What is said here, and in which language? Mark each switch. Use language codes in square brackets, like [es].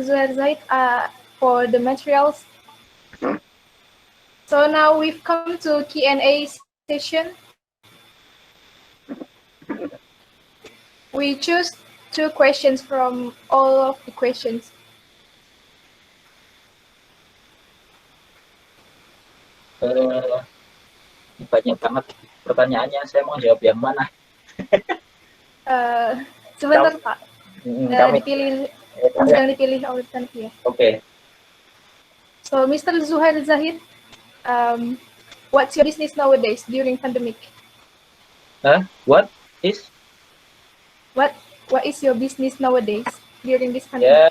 [en] Zuhair Zaid, for the materials. So now we've come to Q&A session. We choose 2 questions from all of the questions. [id] Banyak banget pertanyaannya, saya mau jawab yang mana? Sebentar Pak, sedang dipilih oleh ya. Oke. [en] So Mr. Zuhair Zaid, what's your business nowadays during pandemic? What is your business nowadays during this pandemic?